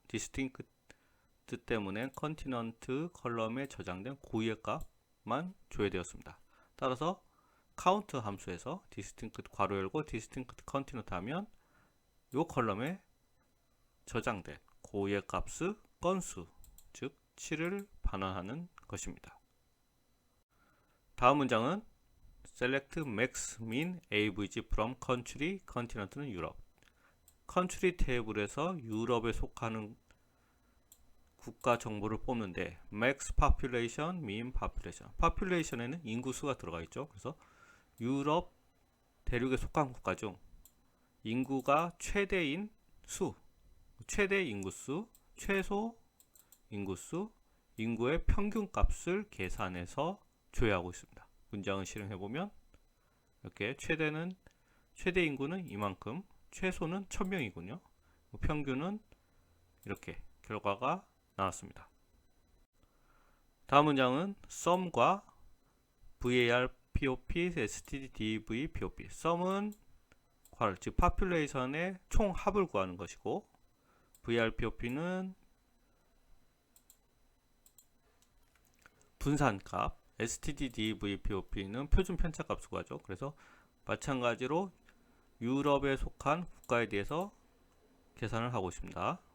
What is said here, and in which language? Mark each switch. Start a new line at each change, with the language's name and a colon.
Korean: distinct 때문에 continent 컬럼에 저장된 고유의 값만 조회되었습니다. 따라서 count 함수에서 distinct 괄호 열고 distinct continent 하면 이 컬럼에 저장된 고유의 값의 건수, 즉 7을 반환하는 것입니다. 다음 문장은
English: select max, min, avg from country, continent는 유럽.
Korean: country 테이블에서 유럽에 속하는 국가 정보를 뽑는데 max population, min population. population에는 인구수가 들어가 있죠. 그래서 유럽 대륙에 속한 국가 중 인구가 최대인 수, 최대 인구수, 최소 인구수, 인구의 평균 값을 계산해서 조회하고 있습니다. 문장을 실행해 보면 이렇게 최대 인구는 이만큼, 최소는 1000명이군요. 평균은 이렇게 결과가 나왔습니다. 다음 문장은 sum과 var, pop, std, dv, pop. sum은 즉 population의 총 합을 구하는 것이고 var, pop는 분산값, std, dv, pop는 표준 편차값을 구하죠. 그래서 마찬가지로 유럽에 속한 국가에 대해서 계산을 하고 있습니다.